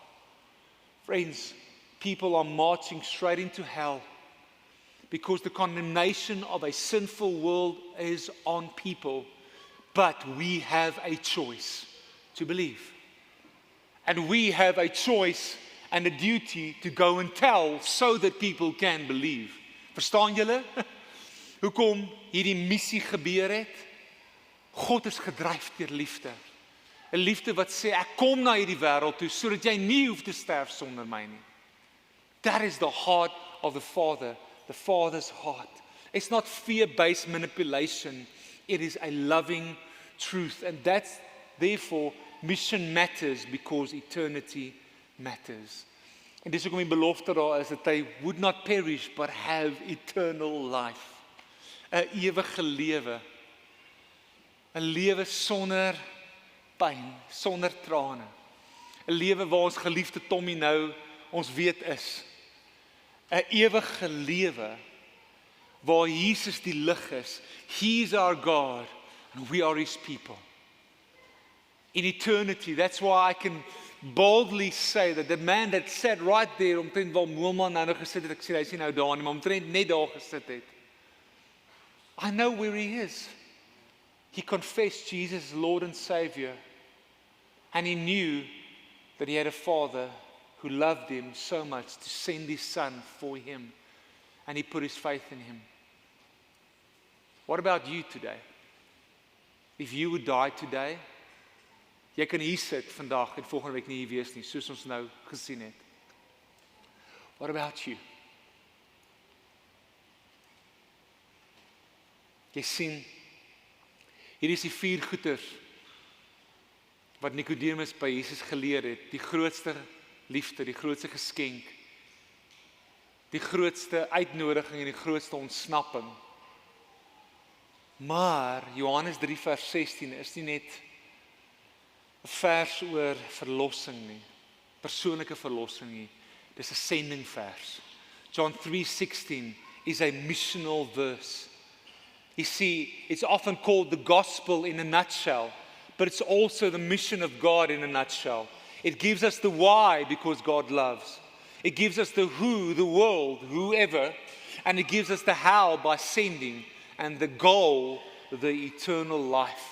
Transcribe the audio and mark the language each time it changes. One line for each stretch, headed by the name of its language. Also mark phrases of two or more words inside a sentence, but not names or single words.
English: Friends, people are marching straight into hell because the condemnation of a sinful world is on people. But we have a choice to believe. And we have a choice and a duty to go and tell so that people can believe.
Afrikaans: Verstaan julle? Hoekom hierdie missie gebeur het? God is gedryf deur liefde. 'n Liefde wat sê, ek kom na hierdie wêreld toe sodat jy nie hoef te sterf sonder my nie.
English: That is the heart of the Father, the Father's heart. It's not fear-based manipulation. It is a loving truth. And that's, therefore, mission matters because eternity matters.
Afrikaans: En dis hoekom die belofte daar is dat hy
English: would not perish but have eternal life.
Afrikaans: 'n Ewige lewe. 'n Lewe sonder pyn, sonder trane. 'n Lewe waar ons geliefde Tommy nou ons weet is. 'n Ewige lewe waar Jesus die lig is.
English: He is our God and we are His people. In eternity, that's why I can boldly say that the man that sat right there,
Afrikaans: omtrent waar Moelman nou gesit het, ek sê hy is nie nou daar nie, maar omtrent net daar gesit het.
English: I know where he is. He confessed Jesus as Lord and Savior. And he knew that he had a Father who loved him so much to send His Son for him. and he put his faith in him. What about you today? If you would die today,
Afrikaans: jy kan hier sit vandag en volgende week nie hier wees nie, soos ons nou gesien het.
English: What about you?
Afrikaans: Jy sien, hier is die 4 goeters wat Nicodemus by Jesus geleer het, die grootste liefde, die grootste geskenk, die grootste uitnodiging en die grootste ontsnapping. Maar Johannes 3 vers 16 is nie net 'n vers oor verlossing nie, persoonlike verlossing nie. Dis 'n sending vers.
English: John 3:16 is a missional verse. You see, it's often called the gospel in a nutshell, but it's also the mission of God in a nutshell. It gives us the why because God loves. It gives us the who, the world, whoever, and it gives us the how by sending, and the goal, the eternal life.